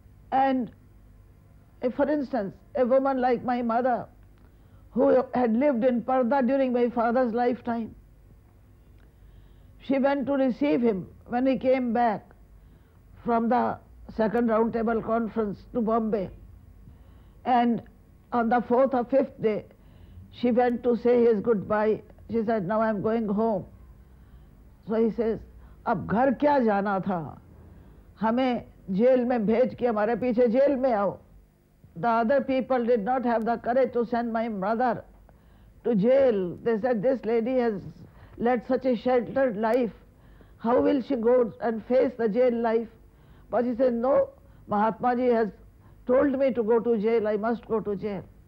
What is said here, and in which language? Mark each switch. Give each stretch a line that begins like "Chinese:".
English: And for instance, a woman like my mother, who had lived in Parda during my father's lifetime, she went to receive him when he came back from the second round table conference to Bombay. And on the 4th or 5th day, she went to say his goodbye. She said, now I'm going home. So he says,
Hindi: अब घर क्या जाना था, हमें jail में भेज के हमारे पीछे जेल में आओ.
English: The other people did not have the courage to send my mother to jail. They said, this lady has led such a sheltered life. How will she go and face the jail life? But he said, no, Mahatma Ji has told me to go to jail, I must go to jail.